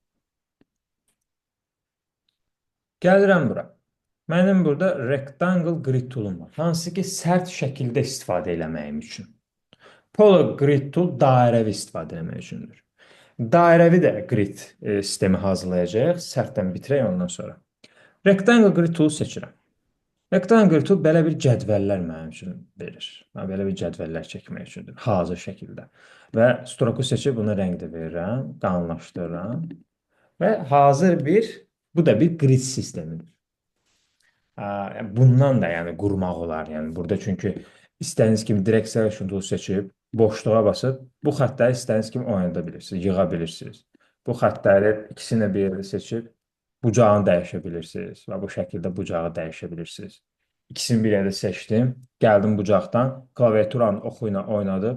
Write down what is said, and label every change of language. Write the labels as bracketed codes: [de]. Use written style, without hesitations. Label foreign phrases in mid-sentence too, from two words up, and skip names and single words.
[az] Gəlirəm bura. Mənim burada [en] rectangle grid tool'um [az] var. Hansı ki sərt şəkildə istifadə eləməyim üçün. [en] Polygrid tool [az] dairəvi istifadə etmək üçündür. Dairəvi də grid sistemi hazırlayacağıq. Sərtdən bitirək ondan sonra. [en] Rectangle grid tool [az] seçirəm. [en] Rectangle grid tool [az] belə bir cədvəllər mənim üçün verir. Belə bir cədvəllər çəkmək üçündür. Hazır şəkildə. Və stroku seçib buna rəng də verirəm. Qalınlaşdırıram. Və hazır bu da bir [en] grid sistemidir. [az] Bundan da yəni qurmaq olar. Yəni burada çünki istədiyiniz kimi [en] direct selection tool [az] seçib boşluğa basıb bu xəttləri istədiyiniz kimi oynada bilirsiniz, yığa bilirsiniz. Bu xəttləri ikisini bir yerdə seçib bucağını dəyişə bilirsiniz və bu şəkildə bucağı dəyişə bilirsiniz. İkisini bir yerdə seçdim, gəldim bucaqdan klaviaturanın oxu ilə oynadım.